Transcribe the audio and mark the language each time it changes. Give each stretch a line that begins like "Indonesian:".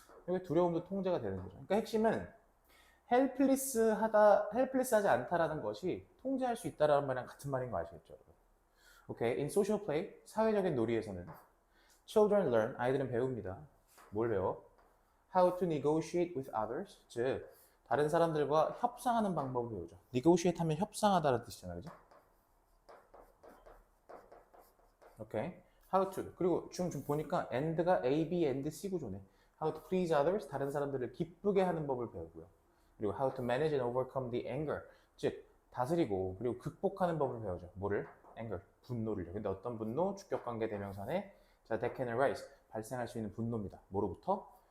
Korean: 여기 두려움도 통제가 되는 거죠. 그러니까 핵심은 헬플리스하지 않다라는 것이 통제할 수 있다라는 말이랑 같은 말인 거 아시겠죠, 여러분? 오케이,
English: in social play
Korean: 사회적인 놀이에서는
English: children learn
Korean: 아이들은 배웁니다. 뭘 배워?
English: How to negotiate with others,
Korean: 즉 다른 사람들과 협상하는 방법을 배우죠. negotiate 하면 협상하다라는 뜻이잖아요, 그죠? 오케이,
English: how to
Korean: 그리고 지금 보니까 and가 A, B, and C 구조네.
English: How to please others
Korean: 다른 사람들을 기쁘게 하는 법을 배우고요. 그리고
English: how to manage and overcome the anger
Korean: 즉 다스리고 그리고 극복하는 법을 배우죠. 뭐를? anger 분노를요. 근데 어떤 분노? 주격관계 대명사네. 자,
English: that can arise
Korean: 발생할 수 있는 분노입니다. 뭐로부터?